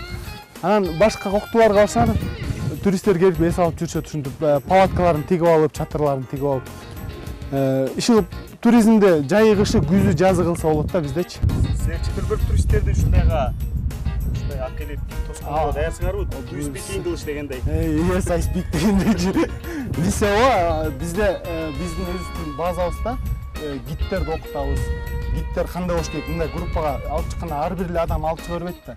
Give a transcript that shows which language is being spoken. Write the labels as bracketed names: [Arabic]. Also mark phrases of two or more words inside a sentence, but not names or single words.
[Kyrgyz] Анан башка коктуларга барсаңар туристтер келип эс алып жүрүшөт, ушинтип палаткаларын тигип алып, чатырларын тигип алып. Иши туризмде жайы, кышы, күзү, жазы кылса болот да биздечи. Силер чыгып туристтерди ушундайга акелип тоскоого даярсыңарбы? [English] Do you speak English [Kyrgyz] дегендей. [English] Yes, I speak [Kyrgyz] дегендей. Бизде биздин өзүбүздүн базабызда гидтерди окутабыз. Гидтер кандай болуш керек? Мындай группага алып чыкканда ар бир эле адам алып чыга бербейт да.